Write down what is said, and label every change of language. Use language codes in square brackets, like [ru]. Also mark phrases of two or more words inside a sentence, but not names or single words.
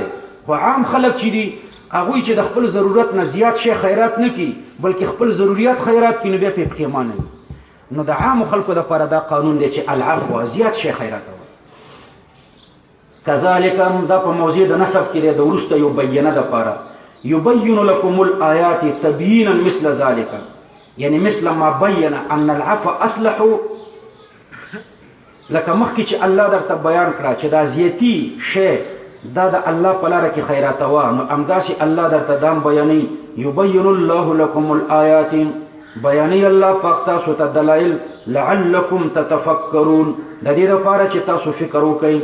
[ps] خو عام خلک چې دي هغوی چې د خپل ضرورت نه زیات شی خیرات نه کړي بلکې خپل ضروریات خیرات کړي نو بیا پرې پښیمانه وي. نو د عامو خلکو دپاره دا قانون دی چې العفو زیات شی خیرات وي. کذالک دا په موضوع د نسب کې دی د وروسته یو بیانه دپاره [ar] یبین لکم الآیات تبیینا مثل ذلک [ps] یعنی [ar] مثل ما بین ان العفو اصلح [ps] لکه مخکې چې الله درته بیان کړه چې دا زیاتی شی دا د الله په لاره کې خیرات وا نو همداسې الله درته دام بیانوي [ar] یبین الله لکم الآیات [ps] بیانوي الله پاک تاسو ته دلایل [ar] لعلکم تتفکرون [ps] د دې لپاره چې تاسو فکر وکړئ.